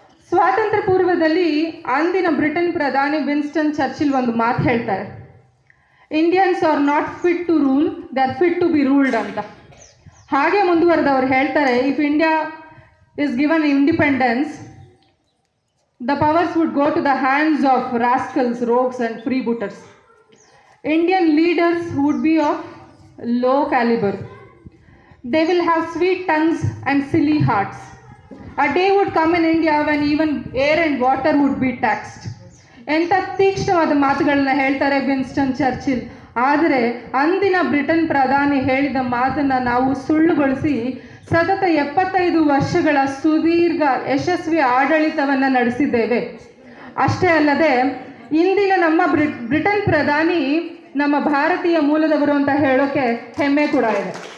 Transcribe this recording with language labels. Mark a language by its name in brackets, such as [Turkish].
[Kannada] ಸ್ವಾತಂತ್ರ್ಯ ಪೂರ್ವದಲ್ಲಿ ಅಂದಿನ ಬ್ರಿಟನ್ ಪ್ರಧಾನಿ ವಿನ್ಸ್ಟನ್ ಚರ್ಚಿಲ್ ಒಂದು ಮಾತು ಹೇಳ್ತಾರೆ, [English] Indians are not fit to rule, they are fit to be ruled [Kannada] ಅಂತ. ಹಾಗೆ ಮುಂದುವರೆದವರು ಹೇಳ್ತಾರೆ, [English] If India is given independence, the powers would go to the hands of rascals, rogues, and freebooters. Indian leaders would be of low caliber. They will have sweet tongues and silly hearts. A day would come in India when even air and water would be taxed. [Kannada] ಎಂಥ ತೀಕ್ಷ್ಣವಾದ ಮಾತುಗಳನ್ನ ಹೇಳ್ತಾರೆ Winston Churchill. ಆದರೆ ಅಂದಿನ Britain ಪ್ರಧಾನಿ ಹೇಳಿದ ಮಾತನ್ನು ನಾವು ಸುಳ್ಳುಗೊಳಿಸಿ ಸತತ 75 ವರ್ಷಗಳ ಸುದೀರ್ಘ ಯಶಸ್ವಿ ಆಡಳಿತವನ್ನು ನಡೆಸಿದ್ದೇವೆ. ಅಷ್ಟೇ ಅಲ್ಲದೆ ಇಂದಿನ ನಮ್ಮ ಬ್ರಿಟನ್ ಪ್ರಧಾನಿ ನಮ್ಮ ಭಾರತೀಯ ಮೂಲದವರು ಅಂತ ಹೇಳೋಕೆ ಹೆಮ್ಮೆ ಕೂಡ ಇದೆ.